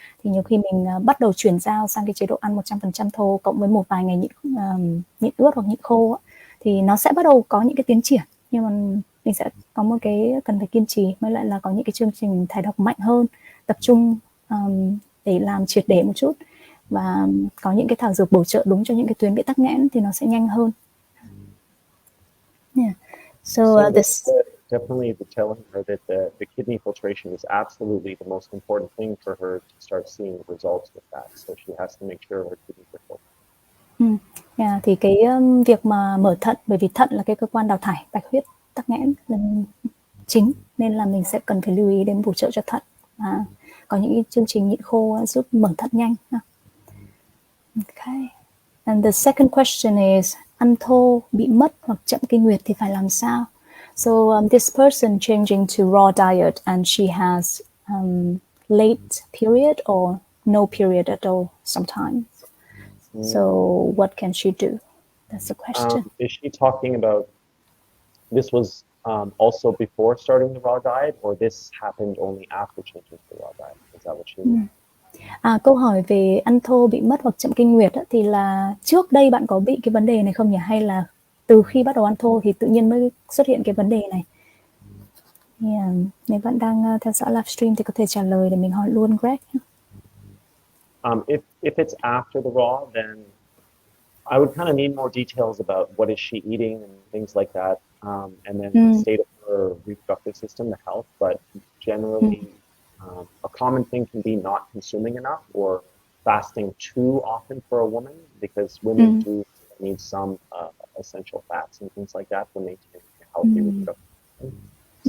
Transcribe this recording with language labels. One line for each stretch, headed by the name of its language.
Vietnamese: Thì nhiều khi mình bắt đầu chuyển giao sang cái chế độ ăn 100% thô cộng với một vài ngày nhịn ướt hoặc nhịn khô, thì nó sẽ bắt đầu có những cái tiến triển, nhưng mà mình sẽ có một cái cần phải kiên trì, mới lại là có những cái chương trình thải độc mạnh hơn, tập trung để làm triệt để một chút, và có những cái thảo dược bổ trợ đúng cho những cái tuyến bị tắc nghẽn thì nó sẽ nhanh hơn.
English: Yeah. So this definitely telling her that the kidney filtration is absolutely the most important thing for her to start seeing results with that. So she has to make sure her kidneys are filtered.
Vietnamese: Yeah, thì cái việc mà mở thận, bởi vì thận là cái cơ quan đào thải bạch huyết tắc nghẽn là chính, nên là mình sẽ cần phải lưu ý đến bổ trợ cho thận, và có những chương trình nhịn khô giúp mở thận nhanh. Okay.
English: And the second question is,
Vietnamese: ăn thô bị mất hoặc chậm kinh nguyệt thì phải làm sao?
English: So this person changing to raw diet and she has late period or no period at all sometimes. So what can she do? That's the question. Is she talking about this was also before starting the raw diet, or this happened only after changing to the raw diet? Is that what she means?
Vietnamese: Câu hỏi về ăn thô bị mất hoặc chậm kinh nguyệt thì là trước đây bạn có bị cái vấn đề này không nhỉ? Hay là từ khi bắt đầu ăn thô thì tự nhiên mới xuất hiện cái vấn đề này? Nếu bạn đang theo dõi livestream thì có thể trả lời để mình hỏi luôn Greg.
English: If it's after the raw, then I would kind of need more details about what is she eating and things like that, and then the state of her reproductive system, the health. But generally, a common thing can be not consuming enough or fasting too often for a woman, because women do need some essential fats and things like that to maintain a healthy reproductive system.